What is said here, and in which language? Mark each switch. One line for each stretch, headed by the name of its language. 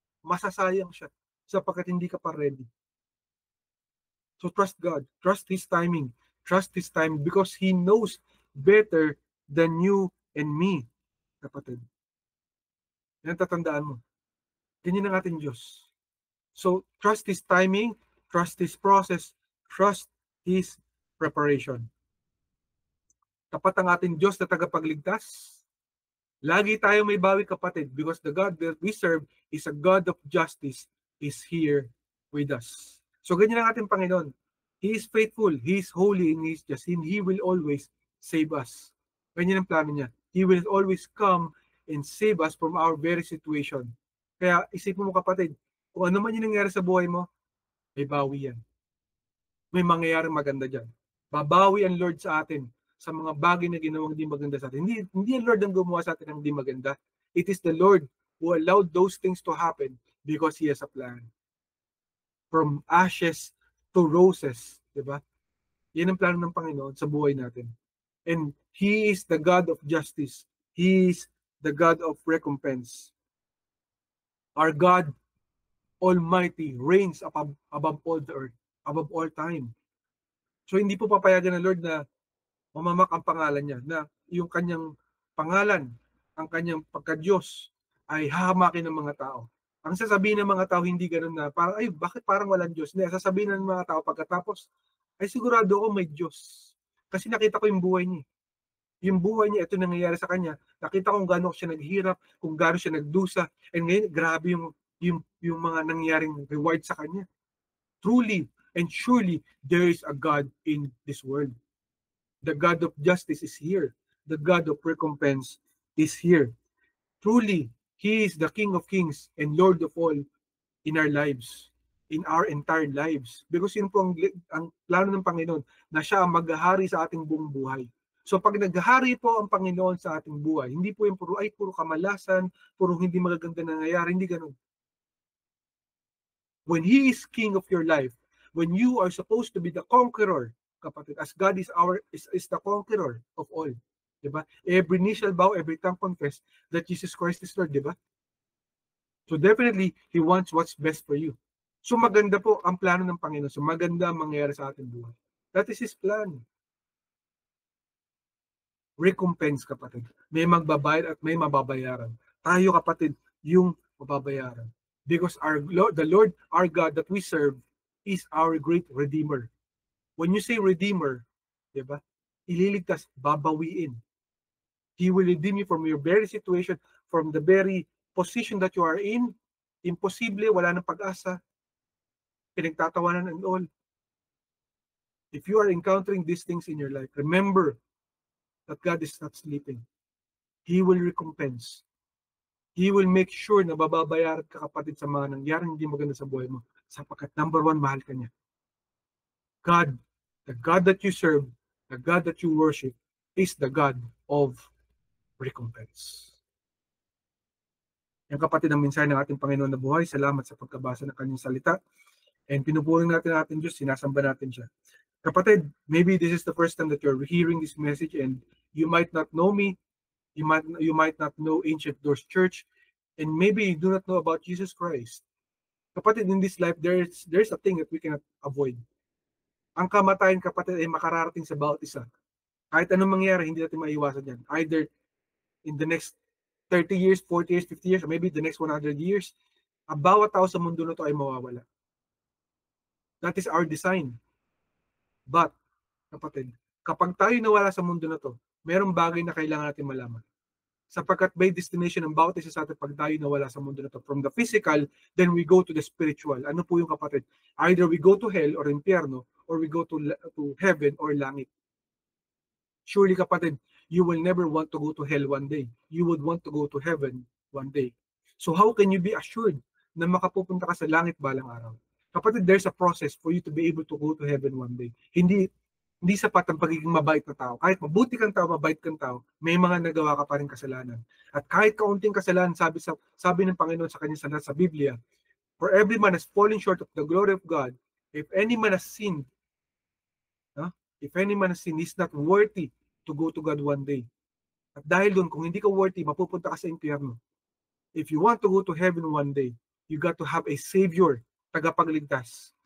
Filipino: Masasayang siya sapagkat hindi ka pa ready.
English: So trust God. Trust His timing. Trust His time because He knows better than you and me, kapatid.
Filipino: Yan tatandaan mo. Ganyan ang ating Diyos.
English: So trust His timing, trust His process, trust His preparation.
Filipino: Tapat ang ating Diyos na tagapagligtas. Lagi tayo may bawi,
English: kapatid, because the God that we serve is a God of justice, is here with us.
Filipino: So ganyan ang ating Panginoon.
English: He is faithful, He is holy, and He is just, and He will always save us.
Filipino: Ganyan ang plano niya.
English: He will always come and save us from our very situation.
Filipino: Kaya isipin mo, kapatid, kung ano man yung nangyari sa buhay mo, may bawi yan. May mangyayaring maganda dyan. Babawi ang Lord sa atin sa mga bagay na ginawang di maganda sa atin. Hindi ang Lord ang gumawa sa atin ng di maganda.
English: It is the Lord who allowed those things to happen because He has a plan. From ashes to roses, di ba?
Filipino: Yan ang plano ng Panginoon sa buhay natin.
English: And He is the God of justice. He is the God of recompense. Our God Almighty reigns above all the earth, above all time.
Filipino: So hindi po papayagan ng Lord na mamamak ang pangalan niya, na yung kanyang pangalan, ang kanyang pagka-Diyos ay hahamakin ng mga tao. Ang sasabihin ng mga tao, hindi ganun na, parang, ay, bakit parang walang Diyos? Hindi, sasabihin ng mga tao pagkatapos, ay sigurado ako may Diyos. Kasi nakita ko yung buhay niya. Yung buhay niya, ito nangyayari sa kanya. Nakita kung gaano siya naghirap, kung gaano siya nagdusa, and ngayon, grabe yung mga nangyaring reward sa kanya.
English: Truly and surely, there is a God in this world. The God of justice is here. The God of recompense is here. Truly, He is the King of kings and Lord of all in our lives, in our entire lives.
Filipino: Because yun po ang plano ng Panginoon, na siya ang maghahari sa ating buong buhay. So pag naghahari po ang Panginoon sa ating buhay, hindi po yung puro kamalasan, puro hindi magaganda na nangyayari, hindi ganun.
English: When He is King of your life, when you are supposed to be the conqueror, kapatid, as God is the conqueror of all. Diba? Every knee shall bow, every tongue confess that Jesus Christ is Lord, diba? So definitely, He wants what's best for you.
Filipino: So maganda po ang plano ng Panginoon. So maganda ang mangyayari sa ating buhay.
English: That is His plan.
Filipino: Recompense, kapatid. May magbabayad at may mababayaran. Tayo, kapatid, yung mababayaran.
English: Because the Lord, our God that we serve, is our great Redeemer. When you say Redeemer, diba?
Filipino: Ililigtas, babawiin.
English: He will redeem you from your very situation, from the very position that you are in.
Filipino: Imposible, wala nang pag-asa. Pinagtatawanan and all.
English: If you are encountering these things in your life, remember that God is not sleeping. He will recompense. He will make sure
Filipino: na bababayaran ka, kapatid, sa mga nangyaring hindi maganda sa buhay mo. Sapagkat number one, mahal ka niya.
English: God, the God that you serve, the God that you worship, is the God of recompense.
Filipino: Yan, kapatid, ang mensahe ng ating Panginoon na buhay. Salamat sa pagkabasa ng kanyang salita. And pinupuring natin ang ating Diyos, sinasamba natin siya.
English: Kapatid, maybe this is the first time that you're hearing this message and you might not know me, you might not know Ancient Doors Church, and maybe you do not know about Jesus Christ. Kapatid, in this life, there's a thing that we cannot avoid.
Filipino: Ang kamatayan, kapatid, ay makararating sa bawat isa. Kahit anong mangyari, hindi natin maiwasan yan.
English: Either in the next 30 years, 40 years, 50 years, or maybe the next 100 years,
Filipino: ang bawat tao sa mundo na to ay mawawala.
English: That is our design. But,
Filipino: kapatid, kapag tayo nawala sa mundo na to, merong bagay na kailangan natin malaman. Sapagkat
English: by destination
Filipino: ng bawat isa sa atin pag tayo nawala sa mundo na to.
English: From the physical, then we go to the spiritual.
Filipino: Ano po yung kapatid?
English: Either we go to hell or impyerno, or we go to heaven or langit. Surely kapatid, you will never want to go to hell one day. You would want to go to heaven one day. So how can you be assured
Filipino: na makapupunta ka sa langit balang araw?
English: Kapatid, there's a process for you to be able to go to heaven one day.
Filipino: Hindi sapat ang pagiging mabait na tao. Kahit mabuti kang tao, mabait kang tao, may mga nagawa ka pa rin kasalanan. At kahit kaunting kasalanan, sabi ng Panginoon sa kanya sa Biblia,
English: for every man has fallen short of the glory of God, if any man has sinned, if any man has sinned, is not worthy to go to God one day.
Filipino: At dahil doon, kung hindi ka
English: worthy,
Filipino: mapupunta ka sa impyerno.
English: If you want to go to heaven one day, you got to have a Savior, tagapagligtas.